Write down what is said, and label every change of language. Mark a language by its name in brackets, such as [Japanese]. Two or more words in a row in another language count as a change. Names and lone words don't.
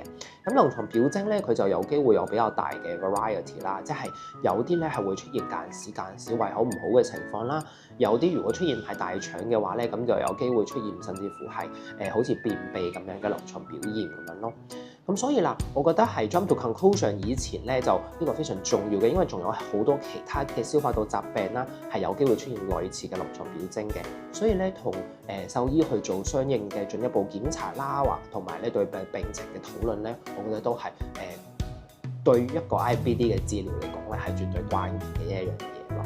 [Cantonese] 咁臨床表徵咧，佢就有機會有比較大嘅 variety 啦，即係有啲咧係會出現間時胃口唔好嘅情況啦，有啲如果出現係大腸嘅話咧，咁就有機會出現甚至乎係好似便秘咁樣嘅臨床表現咁樣咯。咁所以啦，我覺得係 [English] jump to conclusion [Cantonese] 以前咧就呢個非常重要嘅，因為仲有好多其他嘅消化道疾病啦，係有機會出現類似嘅臨床表徵嘅。所以咧，同獸醫去做相應嘅進一步檢查啦，或同埋咧對病情嘅討論咧，我覺得都係對一個 IBD 嘅治療嚟講咧係絕對關鍵嘅一樣嘢咯。